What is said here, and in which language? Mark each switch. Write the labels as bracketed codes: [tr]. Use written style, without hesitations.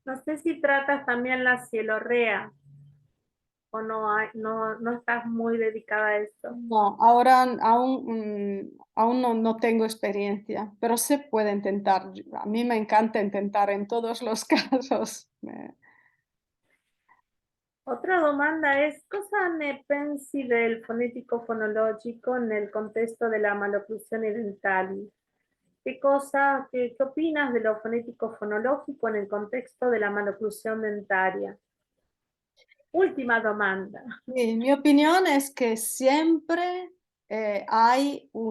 [es] no sé si tratas también la cielorrea o no estás muy dedicada a eso. No, ahora aún no tengo experiencia, pero se puede intentar. A mí me encanta intentar en todos los casos. Otra [it] domanda es, cosa ne pensi del fonetico fonologico nel contesto della maloclusione dentali? [es] ¿Qué opinas de lo fonético fonológico en el contexto de la maloclusión dentaria? Última domanda. Mi opinión es que siempre hay